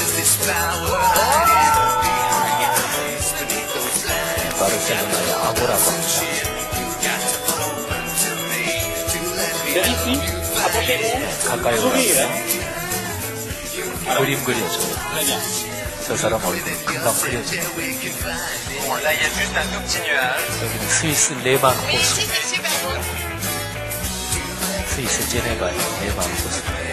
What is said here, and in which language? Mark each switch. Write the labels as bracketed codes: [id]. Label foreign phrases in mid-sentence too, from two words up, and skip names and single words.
[ko] 바르셀로나의 아고라 광장. 가까이 올라가서 그림 그려줘요. 저 사람 얼굴 금방 그려져요. [fr] Bon, là, il y a juste un tout petit nuage. [ko] 여기는 스위스 레만 호수. 스위스 제네바의 레만 호수.